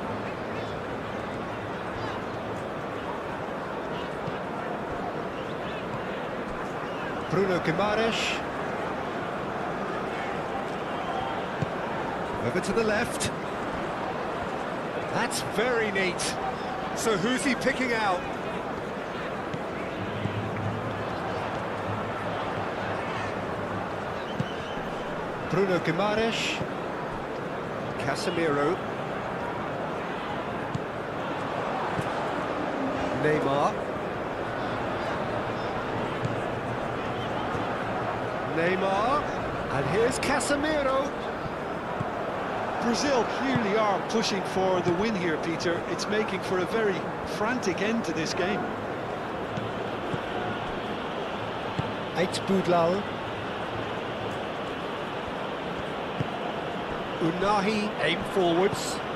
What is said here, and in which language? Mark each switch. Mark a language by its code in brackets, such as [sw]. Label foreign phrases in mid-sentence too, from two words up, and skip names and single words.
[en] Bruno Guimaraes. Over to the left. That's very neat. So who's he picking out? Bruno Guimaraes. Casemiro. Neymar. Neymar. And here's Casemiro. Brazil clearly are pushing for the win here, Peter. It's making for a very frantic end to this game. Eight Boudlal. Unahi aim forwards.